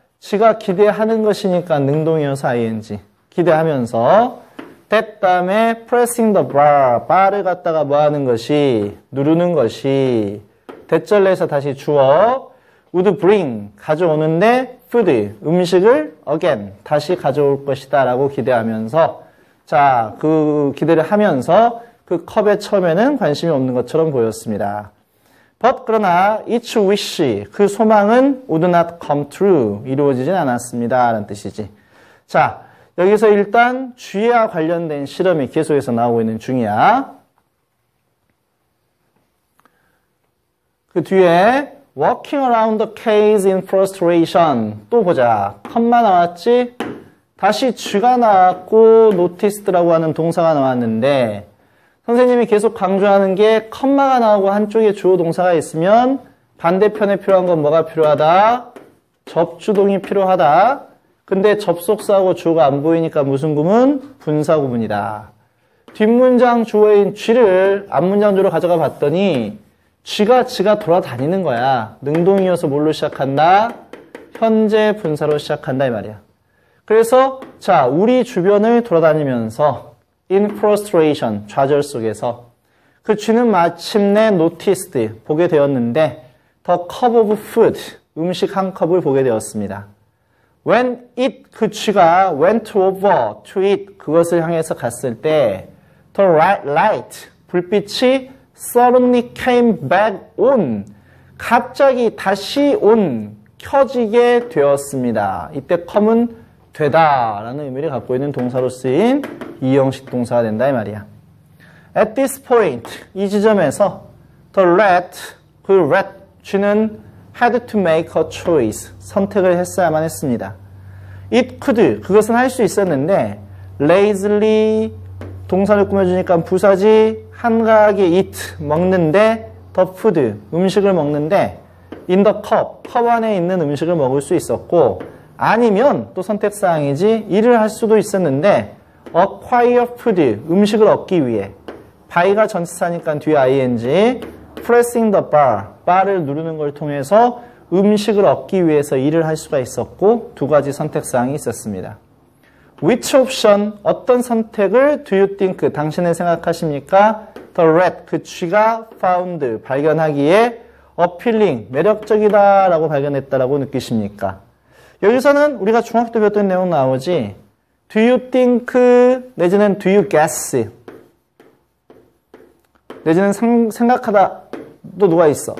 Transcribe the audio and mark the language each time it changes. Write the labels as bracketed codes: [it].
[ko] 지가 기대하는 것이니까 능동이어서 ing. 기대하면서 that 다음에 [en] pressing the bar, [ko] bar를 갖다가 뭐 하는 것이, 누르는 것이, 대절내에서 다시 주어 [en] would bring, [ko] 가져오는데 food, 음식을 again, 다시 가져올 것이다 라고 기대하면서, 자, 그 기대를 하면서 그 컵에 처음에는 관심이 없는 것처럼 보였습니다. But 그러나 [en] each wish, [ko] 그 소망은 [en] would not come true, [ko] 이루어지진 않았습니다 라는 뜻이지. 자, 여기서 일단 쥐와 관련된 실험이 계속해서 나오고 있는 중이야. 그 뒤에 [en] walking around the cage in frustration, [ko] 또 보자. 컴마 나왔지? 다시 쥐가 나왔고 noticed라고 하는 동사가 나왔는데 선생님이 계속 강조하는 게 컴마가 나오고 한쪽에 주어 동사가 있으면 반대편에 필요한 건 뭐가 필요하다? 접주동이 필요하다. 근데 접속사하고 주어가 안 보이니까 무슨 구문? 분사 구문이다. 뒷문장 주어인 쥐를 앞문장 주로 가져가 봤더니 쥐가 돌아다니는 거야. 능동이어서 뭘로 시작한다? 현재 분사로 시작한다 이 말이야. 그래서 자, 우리 주변을 돌아다니면서 [en] in frustration, [ko] 좌절 속에서 그 쥐는 마침내 noticed, 보게 되었는데 [en] the cup of food, [ko] 음식 한 컵을 보게 되었습니다. [en] When it, [ko] 그 쥐가 [en] went over to it, [ko] 그것을 향해서 갔을 때 [en] the light, [ko] 불빛이 [en] suddenly came back on, [ko] 갑자기 다시 on, 켜지게 되었습니다. 이때 come은 되다 라는 의미를 갖고 있는 동사로 쓰인 이형식 동사가 된다 이 말이야. [en] At this point, [ko] 이 지점에서 the rat, 그 rat, 쥐는 [en] had to make a choice, [ko] 선택을 했어야만 했습니다. [en] It could, [ko] 그것은 할 수 있었는데 lazily, 동사를 꾸며주니까 부사지, 한가하게 eat, 먹는데 the food, 음식을 먹는데 in the cup, 컵 안에 있는 음식을 먹을 수 있었고 아니면 또 선택사항이지 일을 할 수도 있었는데 [en] acquire food, [ko] 음식을 얻기 위해 by가 전치사니까 뒤에 ing, [en] pressing the bar, [ko] 바를 누르는 걸 통해서 음식을 얻기 위해서 일을 할 수가 있었고 두 가지 선택사항이 있었습니다. [en] Which option, [ko] 어떤 선택을 [en] do you think, [ko] 당신은 생각하십니까? [en] The rat, [ko] 그 쥐가 found, 발견하기에 appealing, 매력적이다 라고 발견했다라고 느끼십니까? 여기서는 우리가 중학교 때 배웠던 내용 나오지. [en] Do you think, [ko] 내지는 [en] do you guess, [ko] 내지는 생각하다 또 누가 있어?